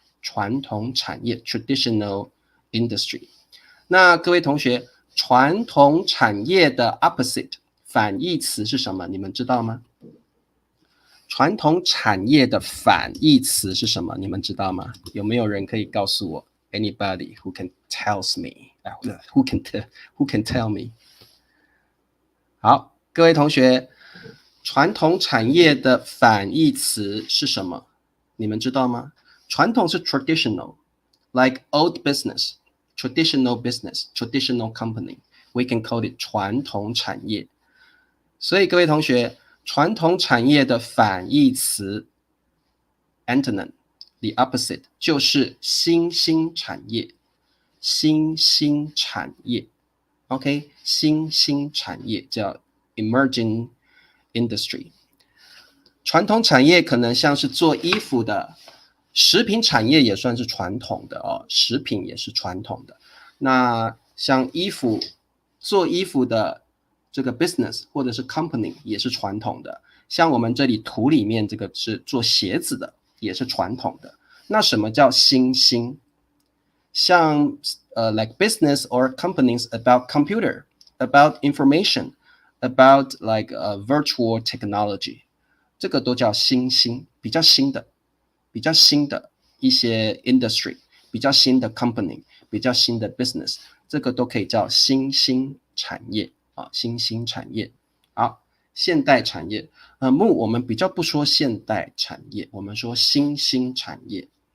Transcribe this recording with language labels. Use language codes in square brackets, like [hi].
[zh] 传统产业 traditional industry。那各位同学，传统产业的 opposite 反义词是什么？你们知道吗？传统产业的反义词是什么？你们知道吗？有没有人可以告诉我 ？ [en] Anybody who can tells me? Who can tell me? [zh] 好，各位同学，传统产业的反义词是什么？你们知道吗？传统是 [en] traditional， like old business, traditional business, traditional company. We can call it 传统产业。 [zh] 所以各位同学，传统产业的反义词 antonym, the opposite 就是新兴产业。新兴产业 ，OK， 新兴产业叫 emerging industry。传统产业可能像是做衣服的。食品产业也算是传统的哦，食品也是传统的。那像做衣服的这个 business 或者是 company 也是传统的。像我们这里图里面这个是做鞋子的，也是传统的。那什么叫新兴？ [en] 像like business or companies about computer, about information, about like virtual technology, [zh] 这个都叫新兴，比较新的一些 industry， 比较新的 company， 比较新的 business， 这个都可以叫新兴产业啊，新兴产业。好，现代产业，我们比较不说现代产业，我们说新兴产业。